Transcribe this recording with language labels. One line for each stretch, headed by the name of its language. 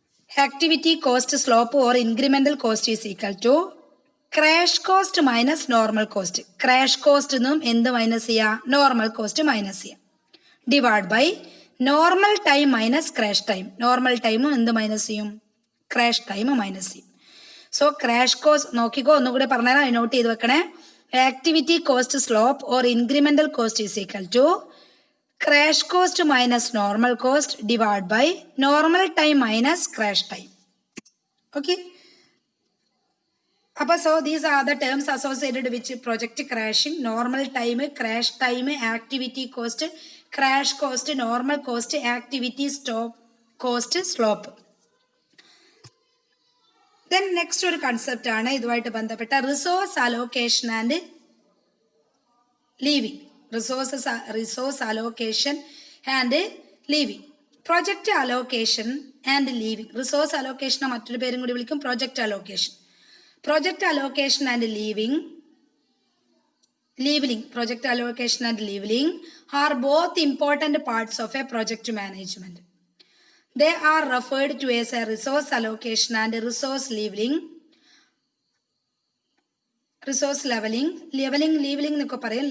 English: Activity cost slope or incremental cost is equal to crash cost minus normal cost.
Malayalam: Crash cost നിന്നും എന്ത് minus ചെയ്യുക?
English: Normal cost minus ചെയ്യുക. Divide by normal time minus crash time.
Malayalam: Normal ടൈമും എന്ത് minus ചെയ്യും? Crash time minus ചെയ്യും. So crash cost നോക്കിക്കോ, ഒന്നുകൂടി പറഞ്ഞുതരാം, നോട്ട് ചെയ്ത് വെക്കണേ.
English: Activity cost slope or incremental cost is equal to crash cost minus normal cost divided by normal time minus crash time. Okay. So these are the terms associated with project crashing: normal time, crash time, activity cost, crash cost, normal cost, activity stop cost, slope.
Malayalam: Then next ഒരു concept ആണ് ഇതുമായിട്ട് ബന്ധപ്പെട്ട resource allocation and living.
English: Resource allocation and levelling.
Malayalam: Project allocation and living. Resource അലോക്കേഷനെ മറ്റൊരു പേരും കൂടി വിളിക്കും project allocation.
English: Project allocation and levelling. Project allocation and levelling are both important parts of a project management. They are referred to as a resource allocation and resource leveling.
Malayalam: Resource leveling എന്നൊക്കെ പറയും.